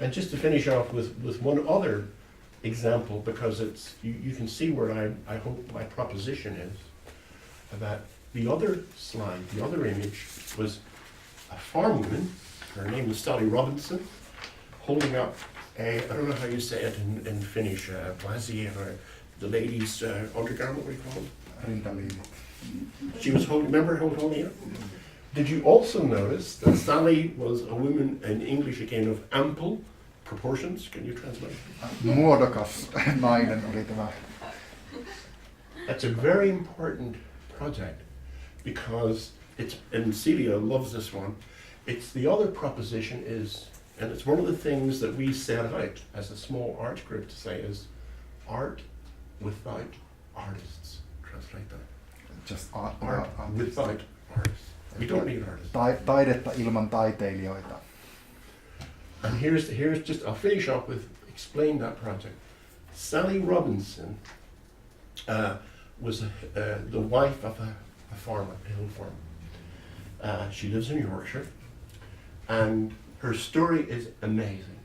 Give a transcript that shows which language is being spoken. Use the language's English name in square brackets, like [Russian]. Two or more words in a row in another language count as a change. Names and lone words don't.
[English] And just to finish off with one other example, because it's you can see where I hope my proposition is, that the other slide, the other image, was a farm woman, her name is Sally Robinson, holding up I don't know how you say it in Finnish, brassiere, the ladies' undergarment, what do you call it? [Finnish] Rintaliivit. [English] She was holding it up? Did you also notice that Sally was a woman in English again of ample proportions? Can you translate? [Finnish] Muodokas nainen oli tämä. [English] That's a very important project because and Celia loves this one, it's the other proposition is, and it's one of the things that we set out as a small art group to say is art without artists. Translate that. Just Art without artists. We don't need artists. [Finnish] Taidetta ilman taiteilijoita. [English] And here's just, I'll finish off with explain that project. Sally Robinson was the wife of a farmer, a hill farmer. She lives in Yorkshire, and her story is amazing.